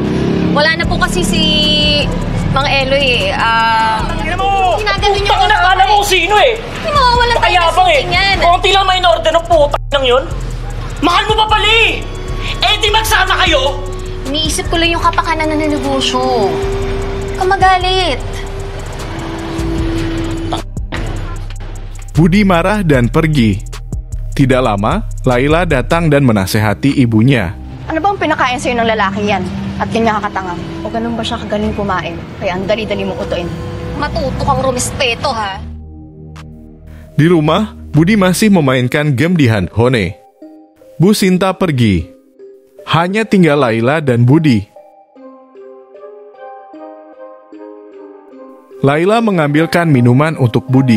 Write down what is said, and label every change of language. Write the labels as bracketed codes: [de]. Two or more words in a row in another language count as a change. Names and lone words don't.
[tl] Wala na po kasi si Mang Eloy ginaganon niyo. Tangina, kala mo sino eh. Hindi mo, wala tayo Pakayabang yan. Konti lang may in-order ng putang lang yun. Mahal mo pa pala eh. Eh di magsama kayo. Iniisip ko lang yung kapakanan ng negosyo. Kamagalit. [id] Budi marah dan pergi. Tidak lama, Laila datang dan menasehati ibunya. [tl] Ano bang pinakain sa'yo ng lalaki yan? At ganyan kakatanga? O ganun ba siya kagaling kumain? Kaya ang dali-dali mong utuin. Matuto kang rumispeto, ha? [id] Di rumah, Budi masih memainkan game di handphone. Bu Sinta pergi. Hanya tinggal Laila dan Budi. Laila mengambilkan minuman untuk Budi.